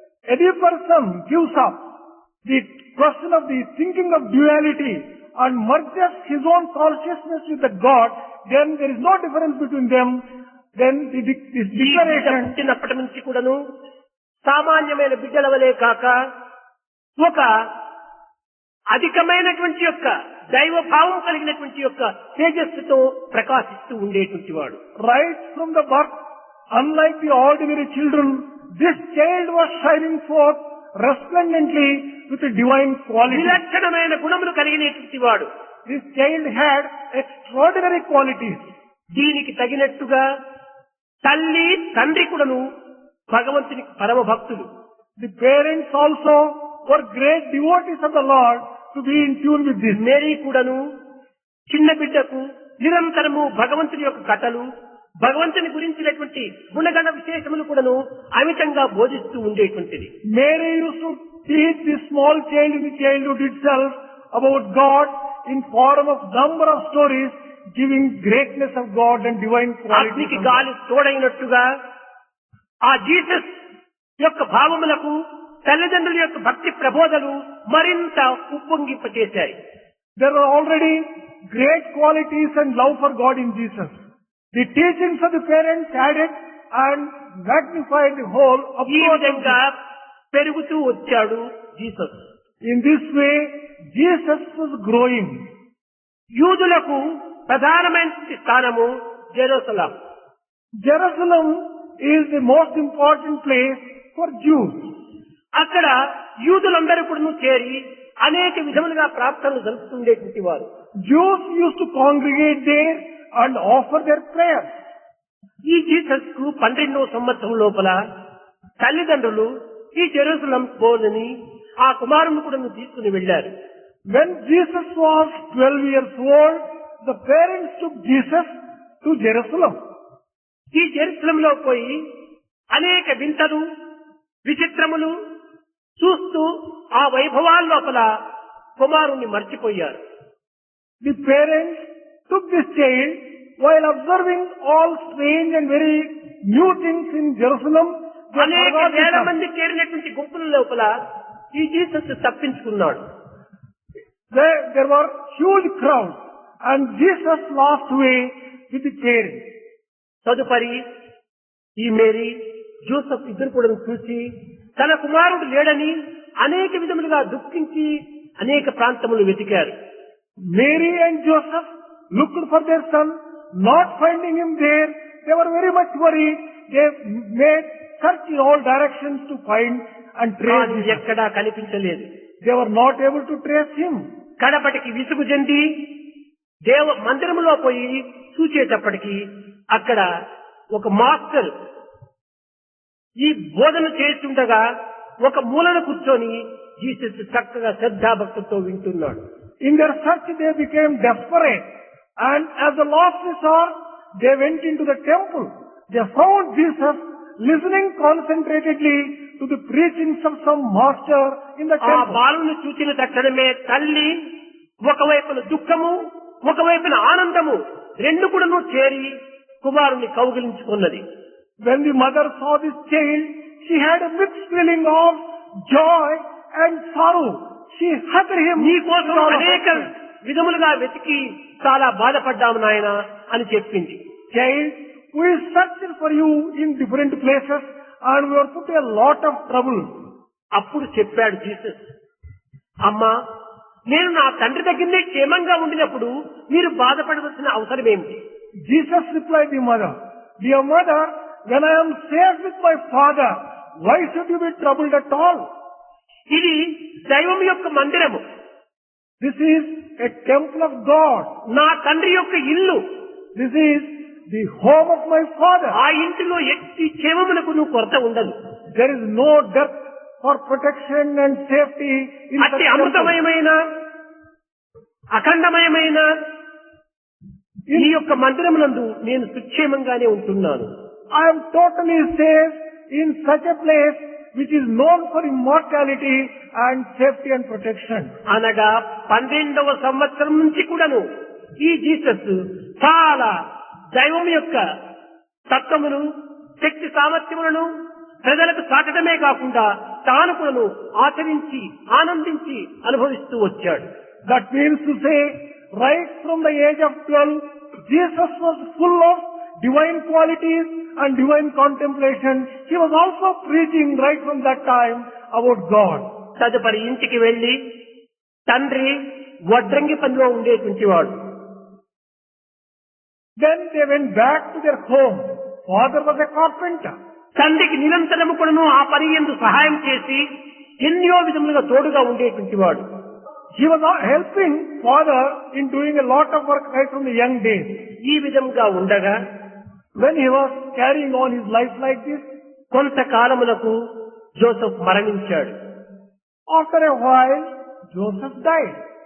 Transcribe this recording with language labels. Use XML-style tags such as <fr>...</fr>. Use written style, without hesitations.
<en>any person gives up the question of the thinking of duality and merges his own consciousness with the God, then there is no difference between them. Then this</en> <te>ఈ బిడ్డ</te> <en>declaration,</en> <te>పుట్టినప్పటి నుంచి కూడాను సామాన్యమైన బిడ్డల వలె కాక ఒక అధికమైనటువంటి యొక్క దైవభావం కలిగినటువంటి యొక్క తేజస్సుతో ప్రకాశిస్తూ ఉండేటువంటి వాడు.</te> <en>right from the birth, unlike the ordinary children, this child was shining forth resplendently with a divine quality.</en> <te>విలక్షణమైన గుణములు కలిగినటువంటి వాడు.</te> <en>This child had extraordinary qualities.</en> <te>దీనికి తగినట్టుగా తల్లి తండ్రి కూడాను భగవంతునికి పరమ భక్తులు.</te> <en>The parents also were great devotees of the Lord to be in tune with this.</en> <te>Mary కూడాను చిన్న బిడ్డకు నిరంతరము భగవంతుని యొక్క కథలు, భగవంతుని గురించినటువంటి గుణగణ విశేషములు కూడాను అమితంగా బోధిస్తూ ఉండేటువంటిది.</te> <en>Mary used to teach this small child in the childhood itself about God in form of number of stories, giving greatness of God and divine qualities.</en> <te>అగ్నికి గాలి తోడైనట్టుగా ఆ జీసస్ యొక్క భావములకు తల్లిదండ్రుల యొక్క భక్తి ప్రబోధలు మరింత ఉప్పొంగింపచేశాయి.</te> <en>There were already great qualities and love for God in Jesus. The teachings of the parents added and magnified the whole of</en> <te>ఈ</te> <en>God.</en> <te>విధంగా పెరుగుతూ వచ్చాడు Jesus.</te> <en>In this way, Jesus was growing.</en> <te>యూదులకు ప్రధానమైన స్థానము Jerusalem.</te> <en>Jerusalem is the most important place for Jews.</en> <te>అక్కడ యూదులందరూ కూడా చేరి అనేక విధములుగా ప్రార్థనలు జరుపుతుండేటువంటి వారు.</te> <en>Jews used to congregate there and offer their prayers.</en> <te>ఈ జీసస్ కు 12వ సంవత్సరం లోపల తల్లిదండ్రులు ఈ జెరూసలేం పోలని ఆ కుమారుని కూడా తీసుకుని వెళ్లారు.</te> <en>When Jesus was 12 years old, the parents took Jesus to Jerusalem.</en> <te>ఈ జెరూసలేంలో పోయి అనేక వింతలు విచిత్రములు చూస్తూ ఆ వైభవాల లోపల కుమారుణ్ణి మర్చిపోయారు.</te> <en>The parents took this child while observing all strange and very new things in Jerusalem. They</en> <te>అనేక</te> <en>forgot</en> <te>వేల</te> <en>this.</en> <te>మంది చేరినటువంటి గుంపుల లోపల ఈ జీసస్ తప్పించుకున్నాడు.</te> <en>There were huge crowds and Jesus lost way with the parents.</en> <te>తదుపరి ఈ మేరీ జోసెఫ్ ఇద్దరు కూడా చూసి తన కుమారుడు లేడని అనేక విధములుగా దుఃఖించి అనేక ప్రాంతములు వెతికారు.</te> <en>Mary and Joseph looked for their son, not finding him there. They were very much worried. They made search in all directions to find and trace</en> <te>కానీ</te> <en>him.</en> <te>ఎక్కడా కనిపించలేదు.</te> <en>They were not able to trace him.</en> <te>కడపటికి విసుగు చెంది దేవ మందిరములో పోయి చూచేటప్పటికి అక్కడ ఒక మాస్టర్ ఈ బోధన చేస్తుండగా ఒక మూలన కూర్చొని జీసస్ చక్కగా శ్రద్ధాభక్తులతో వింటున్నాడు.</te> <en>In their search they became desperate, and as the lost resort they went into the temple. They found Jesus listening concentratedly to the preachings of some master in the</en> <te>ఆ</te> <en>temple.</en> <te>బాలుని చూచిన తక్షణమే తల్లి ఒకవైపున దుఃఖము ఒకవైపున ఆనందము రెండు కూడాను చేరి కుమారుని కౌగిలించుకున్నది.</te> <en>When the mother saw this child, she had a mixed feeling of joy and sorrow. She hugged him.</en> <te>నీ కోసం అనేక విధములుగా వెతికి చాలా బాధపడ్డాము నాయన అని చెప్పింది.</te> <en>Child, we searched for you in different places and we were put a lot of trouble.</en> <te>అప్పుడు చెప్పాడు జీసస్, అమ్మా నేను నా తండ్రి దగ్గరనే క్షేమంగా ఉండినప్పుడు మీరు బాధపడవలసిన అవసరం ఏమిటి?</te> <en>Jesus replied the mother, Dear mother, when I am safe with my father, why should you be troubled at all?</en> <te>ఇది దైవం యొక్క మందిరము.</te> <en>This is a temple of God.</en> <te>నా తండ్రి యొక్క ఇల్లు.</te> <en>This is the home of my father.</en> <te>ఆ ఇంటిలో ఎట్టి క్షేమమునకు నువ్వు కొరత ఉండదు.</te> <en>There is no dearth for protection and safety in such</en> <te>అట్టి</te> <en>temple.</en> <te>అమృతమయమైన అఖండమయమైన ఈ యొక్క మందిరమునందు నేను సుక్షేమంగానే ఉంటున్నాను.</te> <en>I am totally safe in such a place which is known for immortality and safety and protection.</en> <te>అనగా 12వ సంవత్సరం నుంచి కూడాను ఈ జీసస్ చాలా దైవం యొక్క తత్వమును శక్తి సామర్థ్యములను ప్రజలకు చాటడమే కాకుండా తాను కూడాను ఆచరించి ఆనందించి అనుభవిస్తూ వచ్చాడు.</te> <en>That means to say, right from the age of 12, Jesus was full of divine qualities and divine contemplation. He was also preaching right from that time about God.</en> <te>తదుపరి ఇంటికి వెళ్లి తండ్రి వడ్రంగి పనిలో ఉండేటువంటి వాడు.</te> <en>Then they went back to their home. Father was a carpenter.</en> <te>తండ్రికి నిరంతరము కూడాను ఆ పని యందు సహాయం చేసి ఎన్నో విధములుగా తోడుగా ఉండేటువంటి వాడు.</te> <en>He was helping father in doing a lot of work right from the young days.</en> <te>ఈ విధంగా ఉండగా</te> <en>When he was carrying on his life like this,</en> <te>కొంతకాలములకు Joseph మరణించాడు.</te> <en>after a while, Joseph died.</en>